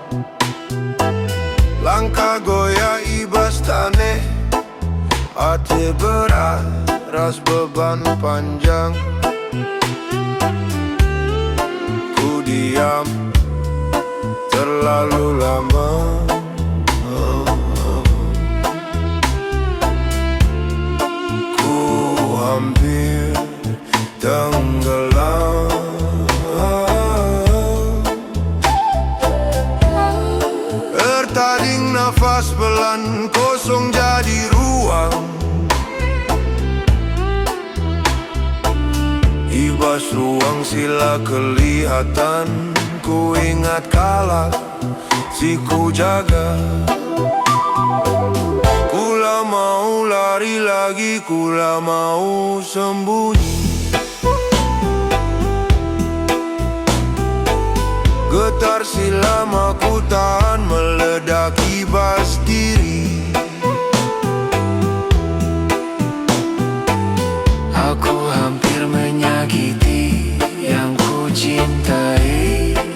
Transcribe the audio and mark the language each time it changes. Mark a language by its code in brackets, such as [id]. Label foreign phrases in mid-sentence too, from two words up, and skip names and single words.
[id] Langkah goyah [btx] ibas taneh, [id] hati berat, ras beban panjang. Ku diam terlalu lama, ku hampir tenggelam. Tertading nafas pelan, kosong jadi ruang. Ibas ruang sila kelihatan. Ku ingat kala si ku jaga. Ku lah mau lari lagi, ku lah mau sembunyi. Getar silama ku tahan, meledak ibas diri. Aku hampir menyakiti yang ku cintai.